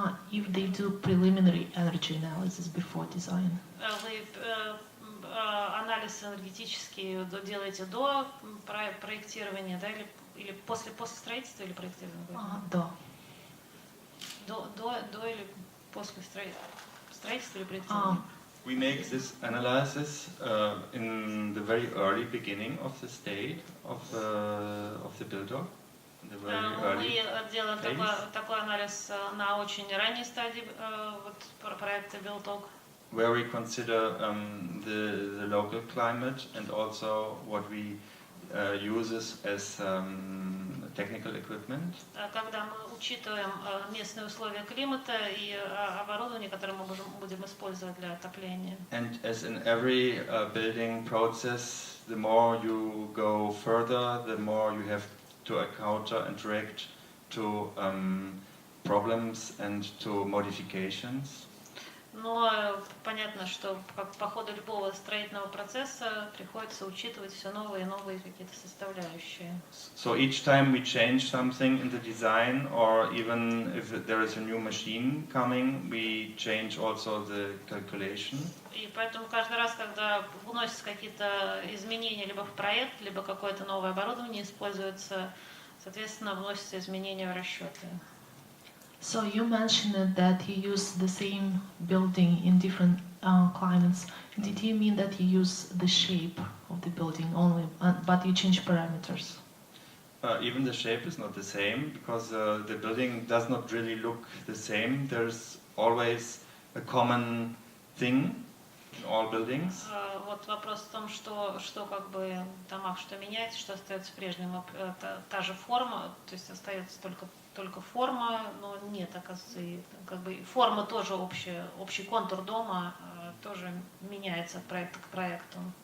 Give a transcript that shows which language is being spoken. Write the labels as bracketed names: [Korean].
[English] If they do preliminary energy analysis before design. [Russian] Вы анализ энергетический делаете до проектирования, да, или после строительства или проектирования? До. До или после строительства или проектирования? [English] We make this analysis in the very early beginning of the state of the builder. [Russian] Мы делаем такой анализ на очень ранней стадии проекта BuildTalk. [English] Where we consider the local climate and also what we use as technical equipment. [Russian] Когда мы учитываем местные условия климата и оборудование, которое мы будем использовать для отопления. [English] And as in every building process, the more you go further, the more you have to encounter and react to problems and to modifications. [Russian] Но понятно, что по ходу любого строительного процесса приходится учитывать все новые и новые какие-то составляющие. [English] So each time we change something in the design, or even if there is a new machine coming, we change also the calculation. [Russian] И поэтому каждый раз, когда вносятся какие-то изменения либо в проект, либо какое-то новое оборудование используется, соответственно, вносятся изменения в расчеты. [English] So you mentioned that you use the same building in different climates. Did you mean that you use the shape of the building only, but you change parameters? Even the shape is not the same, because the building does not really look the same. There's always a common thing in all buildings. [Russian] Вот вопрос в том, что как бы в домах что меняется, что остается прежним. Та же форма, то есть остается только форма, но нет, оказывается, как бы форма тоже общая, общий контур дома тоже меняется от проекта к проекту.